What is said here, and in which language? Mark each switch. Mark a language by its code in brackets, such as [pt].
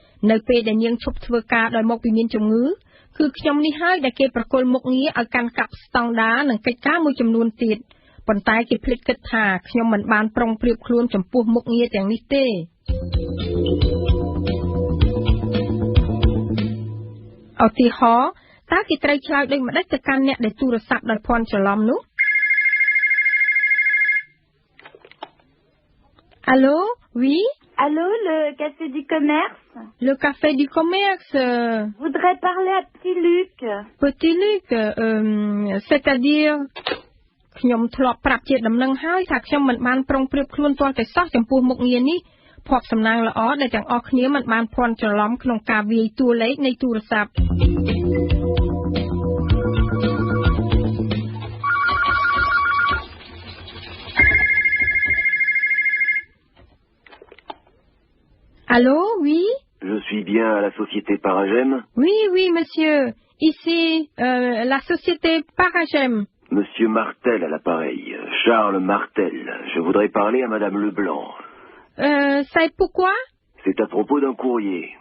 [km] នៅពេលដែលនាងឈប់ធ្វើការដោយមកពីមានជំងឺគឺខ្ញុំនេះហើយដែលគេប្រគល់មុខងារឲ្យកាន់កាប់ Standard និងកិច្ចការមួយចំនួនទៀតប៉ុន្តែគេភ្លេចគិតថាខ្ញុំមិនបានប្រុងប្រៀបខ្លួនចំពោះមុខងារទាំងនេះទេឧទាហរណ៍តើគេត្រូវឆ្លើយដូចម្ដេចទៅកាន់អ្នកដែលទូរស័ព្ទដោយភ័ន្តច្រឡំនោះ [fr] Allô oui Allô le café du commerce Le café du commerce voudrais parler à Petit Luc Petit Luc c'est-à-dire [km] ខ្ញុំធ្លាប់ប្រាប់ជាដំណឹងហើយថាខ្ញុំមិនបានប្រុងប្រៀបខ្លួនទាល់តែសោះចំពោះមុខងារនេះភ័ព្វសំណាងល្អដែលទាំងអស់គ្នាមិនបានភ័ន្តច្រឡំក្នុងការវាយតួលេខនៃទូរស័ព្ទ [fr] Allô, oui? Je suis bien à la société Paragem. Oui, oui, monsieur. Ici, la société Paragem. Monsieur Martel à l'appareil. Charles Martel. Je voudrais parler à Madame Leblanc. C'est pourquoi? C'est à propos d'un courrier.